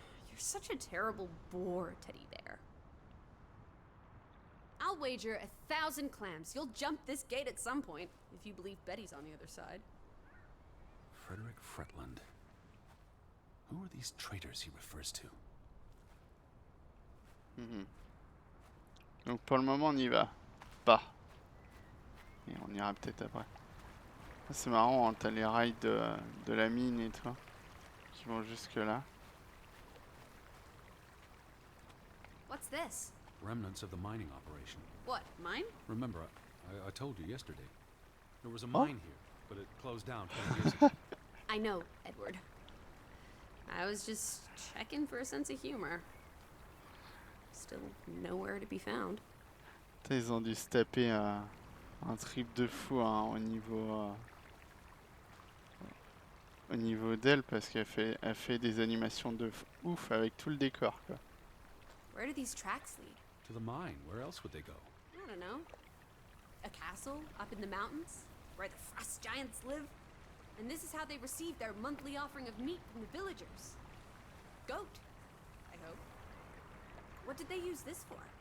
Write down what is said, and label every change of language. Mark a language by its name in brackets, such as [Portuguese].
[English] You're such a terrible bore, Teddy Bear. I'll wager 1,000 clams you'll jump this gate at some point, if you believe Betty's on the other side. Frederick Fretland. Who are these traitors he refers to? [French] Donc pour le moment, on n'y va pas. Et on ira peut-être après. C'est marrant, hein, t'as les rails de la mine et tout, qui vont jusque là. [English] What's this? Remnants of the mining operation. What, mine? Remember, I told you yesterday. There was a mine here, but it closed down 20 years ago. I know, Edward. I was just checking for a sense of humor. Still nowhere to be found. [French] Ils ont dû se taper un trip de fou, hein, au niveau d'elle, parce qu'elle fait des animations de ouf avec tout le décor, quoi. [English] Where do these tracks lead? To the mine. Where else would they go? I don't know. A castle up in the mountains where the frost giants live? And this is how they receive their monthly offering of meat from the villagers. Goat, I hope. What did they use this for?